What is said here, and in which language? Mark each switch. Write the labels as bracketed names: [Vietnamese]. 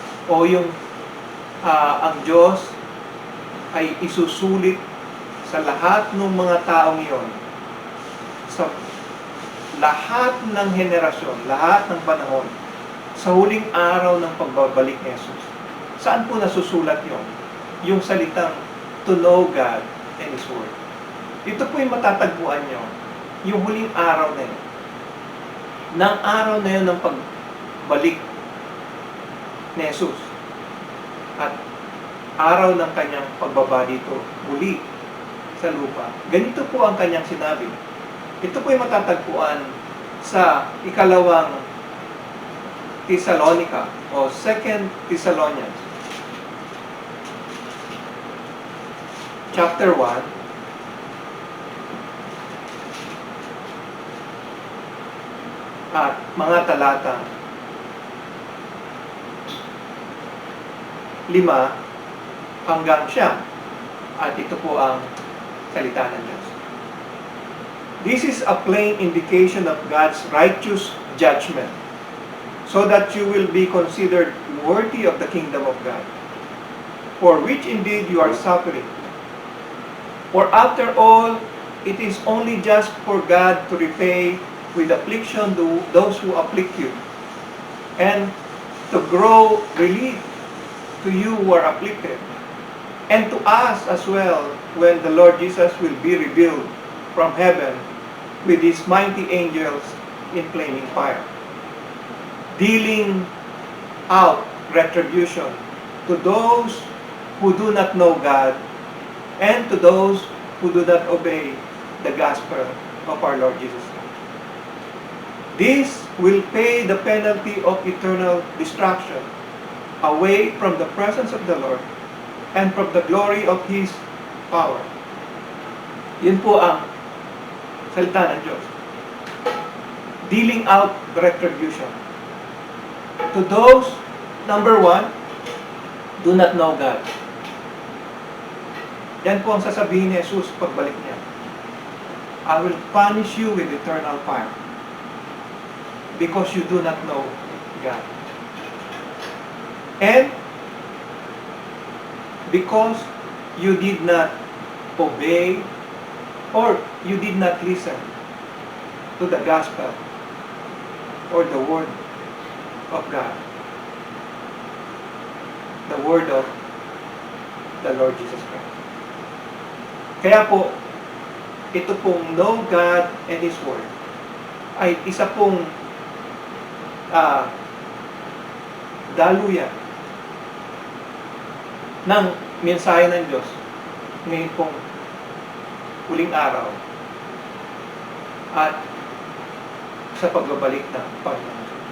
[Filipino] O yung ang Diyos ay isusulit sa lahat ng mga taong yon, sa lahat ng henerasyon, lahat ng panahon, sa huling araw ng pagbabalik ni Jesus. Saan po nasusulat yon? Yung salitang to know God and His Word. Ito po yung matatagpuan nyo, yung huling araw na yun. Nang araw na yun ng pagbalik ni Jesus. At araw ng kanyang pagbaba dito, muli sa lupa. Ganito po ang kanyang sinabi. Ito po yung matatagpuan sa ikalawang Thessalonica o 2 Thessalonians chapter 1 at mga talata 5 hanggang 9. At ito po ang salita ng Diyos. [English] "This is a plain indication of God's righteous judgment, so that you will be considered worthy of the kingdom of God, for which indeed you are suffering. For after all, it is only just for God to repay with affliction those who afflict you, and to grow relief to you who are afflicted, and to us as well when the Lord Jesus will be revealed from heaven with his mighty angels in flaming fire, dealing out retribution to those who do not know God and to those who do not obey the gospel of our Lord Jesus Christ. This will pay the penalty of eternal destruction away from the presence of the Lord and from the glory of His power. [Filipino] Yun po ang salita ng Diyos. [English] Dealing out the retribution. To those, number one, do not know God. [Filipino] Yan po ang sasabihin ni Jesus pagbalik niya. [English] I will punish you with eternal fire because you do not know God. And because you did not obey or you did not listen to the gospel or the word of God, the word of the Lord Jesus Christ. [Filipino] Kaya po, ito pong know God and His Word ay isa pong daluyan ng mensahe ng Diyos ngayon pong huling araw at sa pagbabalik ng Panginoon.